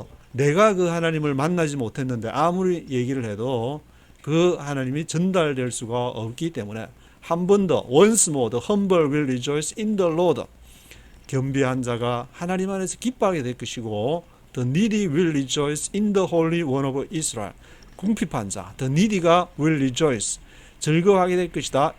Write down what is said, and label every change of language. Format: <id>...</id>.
<ko>내가 그 하나님을 만나지 못했는데 아무리 얘기를 해도 그 하나님이 전달될 수가 없기 때문에 한 번 더</ko> <en>once more the humble will rejoice in the Lord.</en> <ko>겸비한 자가 하나님 안에서 기뻐하게 될 것이고</ko> <en>the needy will rejoice in the Holy One of Israel.</en> <ko>궁핍한 자</ko> <en>the needy</en> <ko>가</ko> <en>will rejoice</en> <ko>즐거워하게 될 것이다.</ko>